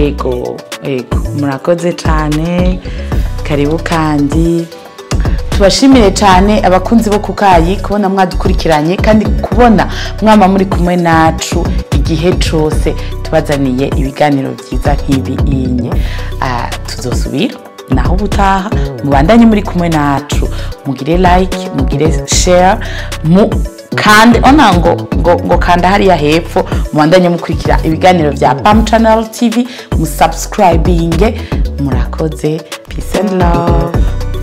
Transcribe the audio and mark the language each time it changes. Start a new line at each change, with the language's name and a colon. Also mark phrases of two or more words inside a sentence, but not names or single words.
Rundi: yego murakoze cyane karibu kandi tubashimire cyane abakunzi bo kukayi kubona mwadukurikiranye kandi kubona mwama muri kumwe nacu igihe cyose tubazaniye ibiganiro byiza nk'ibi inye tuzosubira naho ubutaha mubandanye muri kumwe nacu mugire like mugire share kandi ona ngo kanda hariya hepfo mubandanye mukurikira ibiganiro bya Pam Channel TV musubscribinge murakoze
English: peace and love